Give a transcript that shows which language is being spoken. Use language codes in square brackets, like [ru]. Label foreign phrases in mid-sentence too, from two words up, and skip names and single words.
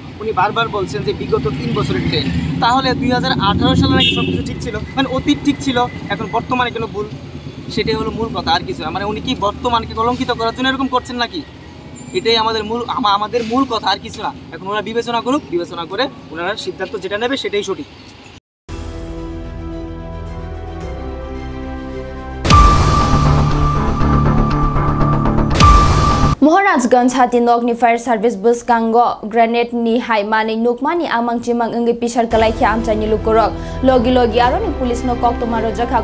[bn] উনি বারবার বলছেন যে বিগত 3 বছরের ট্রেন, তাহলে 2018 সালে নাকি সব কিছু ঠিক ছিল, মানে অতীত ঠিক ছিল, এখন বর্তমানে কেন ভুল? সেটাই হলো মূল কথা, আর কিছু না। মানে উনি কি বর্তমানকে কলঙ্কিত করার জন্য এরকম করছেন নাকি? এটাই আমাদের মূল কথা, আর কিছু না। এখন ওরা বিবেচনা করুক, বিবেচনা করে ওনারা সিদ্ধান্ত যেটা নেবে সেটাই সঠিক। [trp] Moharajganj Hatinok ni fire service bus kango grenade ni haimani nukmani amang chimang ingi pisar kalai kya amchani lukurok logi aro ni police no kok tomaro jakha